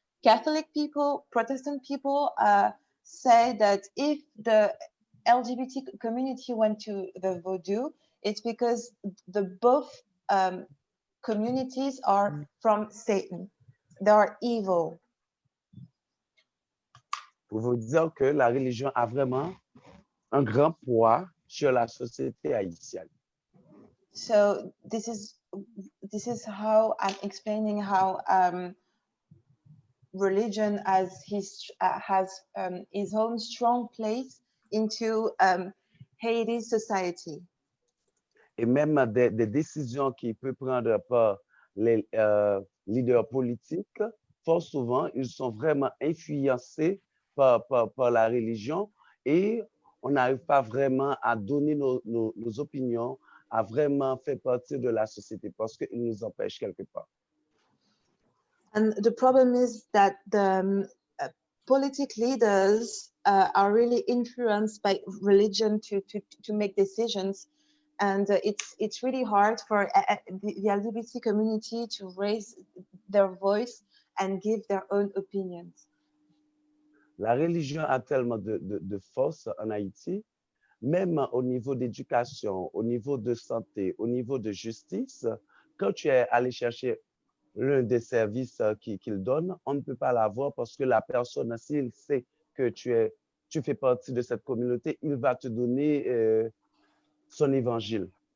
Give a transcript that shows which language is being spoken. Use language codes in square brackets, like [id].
[en] Catholic people, Protestant people say that if the LGBT community went to the Vodou, it's because both communities are from Satan. They are evil. [fr] Pour vous dire que la religion a vraiment un grand poids sur la société haïtienne. [en] So this is how I'm explaining how religion has his own strong place into Haiti's society. [fr] Et même des décisions qui peuvent prendre par les leaders politiques, fort souvent, ils sont vraiment influencés par la religion et on n'arrive pas vraiment à donner nos opinions, à vraiment faire partie de la société parce qu'ils nous empêchent quelque part. [en] And the problem is that the politic leaders are really influenced by religion to make decisions, and it's really hard for the LGBT community to raise their voice and give their own opinions. [fr] La religion a tellement de force en Haïti, même au niveau d'éducation, au niveau de santé, au niveau de justice. Quand tu es allé chercher l'un des services qu'il donne, on ne peut pas l'avoir parce que la personne, s'il sait que tu fais partie de cette communauté, il va te donner son évangile.